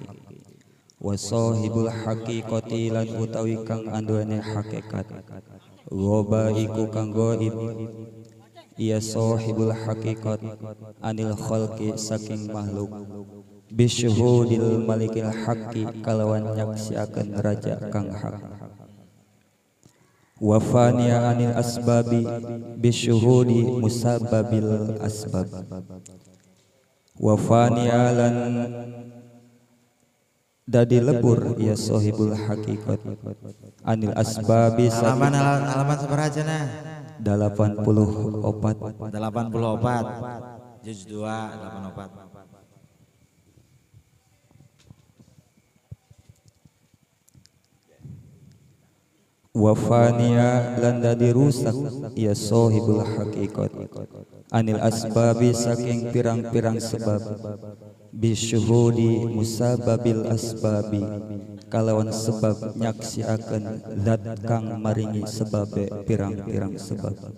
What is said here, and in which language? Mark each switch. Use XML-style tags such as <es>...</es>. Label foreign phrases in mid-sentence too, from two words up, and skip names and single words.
<ar>وصاحب الحقيقة</ar> <jv>lan utawi kang anduane hakikat ghaba iku kang gaib ya</jv> <ar>صاحب الحقيقة عن الخلق</ar> <jv>saking makhluk</jv> <ar>بشهود الملك الحق</ar> <jv>kalawan nyaksiaken raja kang hak</jv> <ar>وفني عن الأسباب بشهود مسبّب الأسباب وفني</ar> <jv>lan dadi lebur ya</jv> <ar>صاحب الحقيقة عن الأسباب</ar> <su>halaman sabaraha cenah 84 juz 2 84</su> <ar>وفني</ar> <jv>lan dadi rusak ya</jv> <ar>صاحب الحقيقة عن الأسباب</ar> <jv>saking pirang-pirang sebab</jv> <ar>بشهود مسبّب الأسباب</ar> <jv>kalawan sebab nyaksiaken zat kang maringi sebabe pirang-pirang sebab</jv>